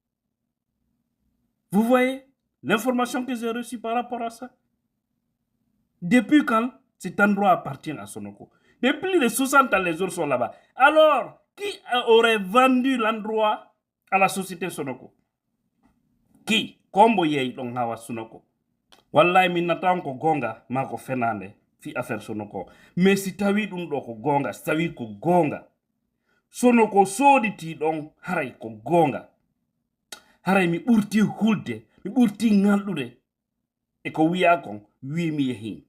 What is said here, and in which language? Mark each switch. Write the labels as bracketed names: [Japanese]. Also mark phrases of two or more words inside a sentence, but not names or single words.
[French] Vous voyez l'information que j'ai reçue par rapport à ça? Depuis quand cet endroit appartient à Sonoko? Depuis les 60 ans, les autres sont là-bas. Alors, qui aurait vendu l'endroit à la société Sonoko? Qui? [Fula] Kombo yei long hawa Sonoko. wallahi min natan ko gonga ma ko fenande fi affaire Sonoko. [French] Mais si [Fula] tawi dum do ko gonga, si tawi ko gonga, Sonoko soditi don haray ko gonga, haray mi ɓurti hulde, mi ɓurti ngaldude e ko wiya kon wimi yehin.